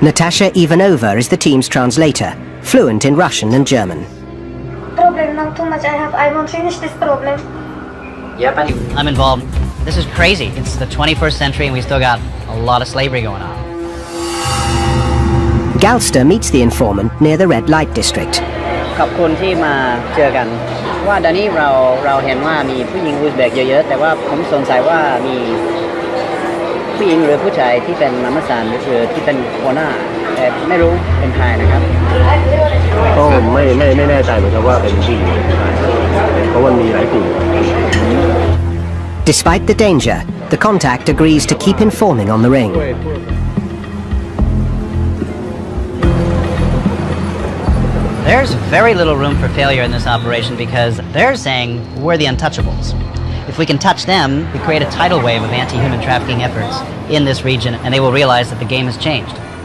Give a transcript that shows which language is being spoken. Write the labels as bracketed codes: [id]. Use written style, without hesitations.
[en] Natasha Ivanova is the team's translator, fluent in Russian and German. Problem now too much. I won't finish this problem. Yep, I'm involved. This is crazy. It's the 21st century and we still got a lot of slavery going on. Galster meets the informant near the red light district. [th] ขอบคุณที่มาเจอกันว่าเดี๋ยวนี้เราเห็นว่ามีผู้หญิงอุซเบกเยอะๆแต่ว่าผมสงสัยว่ามี ผู้หญิงหรือผู้ชายที่เป็นมัมสานหรือที่เป็นหัวหน้าแต่ไม่รู้เป็นใครนะครับ ก็ไม่แน่ใจเหมือนกันว่าเป็นผู้หญิงหรือผู้ชายเพราะว่ามีหลายกลุ่ม [en] Despite the danger, the contact agrees to keep informing on the ring. There's very little room for failure in this operation because they're saying we're the untouchables. If we can touch them, we create a tidal wave of anti-human trafficking efforts in this region, and they will realize that the game has changed.